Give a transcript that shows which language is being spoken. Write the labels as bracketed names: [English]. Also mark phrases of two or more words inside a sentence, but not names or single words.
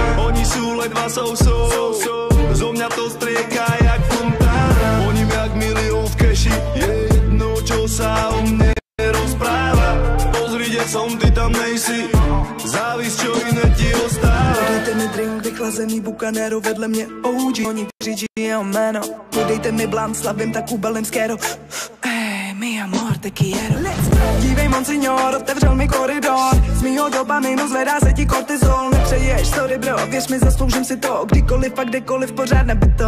[Slovak] Oni sú ledva sousou, zo mňa to strieka jak fontána. Voním jak milión v keši, je jedno, čo sa o mne rozpráva. Pozri, kde som, ty tam nejsi, závis, čo iné ti ostáva. [Czech] Podejte mi drink, vychlazený bukanero, vedle mě OG, oni křičí jeho jméno. Podejte mi blant, slavím tak kubalem skero. [Spanish] Mi amor, te quiero. [Czech] Dívej, monsignor, otevřel mi koridor. Z mýho dopaminu zvedá se ti kortizol. Nepřeješ, [English] sorry bro, [Czech] věř mi, zasloužím si to. Kdykoliv a kdekoliv pořád nebyto.